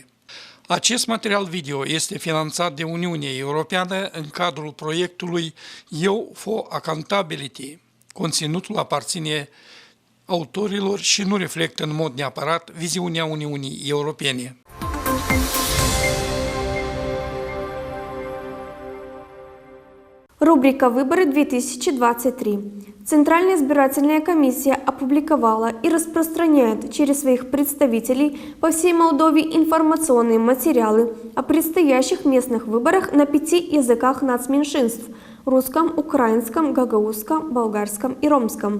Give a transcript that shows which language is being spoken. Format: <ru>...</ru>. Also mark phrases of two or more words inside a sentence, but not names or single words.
<ro>Acest material video este finanțat de Uniunea Europeană în cadrul proiectului EU for Accountability. Conținutul aparține autorilor și nu reflectă în mod neapărat viziunea Uniunii Europene.</ro> <ru>Рубрика «Выборы 2023». Центральная избирательная комиссия опубликовала и распространяет через своих представителей по всей Молдове информационные материалы о предстоящих местных выборах на 5 языках нацменьшинств – русском, украинском, гагаузском, болгарском и ромском.</ru>